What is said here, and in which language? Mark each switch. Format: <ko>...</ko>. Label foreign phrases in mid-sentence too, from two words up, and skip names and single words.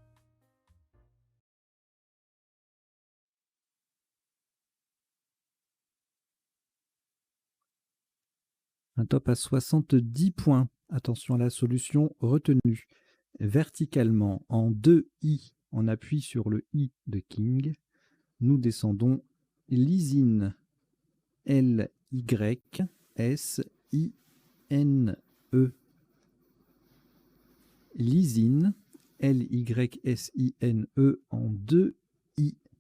<fr>Un top à 70 points. Attention à la solution retenue. Verticalement, en 2 I, on appuie sur le I de King. Nous descendons lysine. L-Y-S-I-N-E. Lysine. L-Y-S-I-N-E en 2 I.</fr>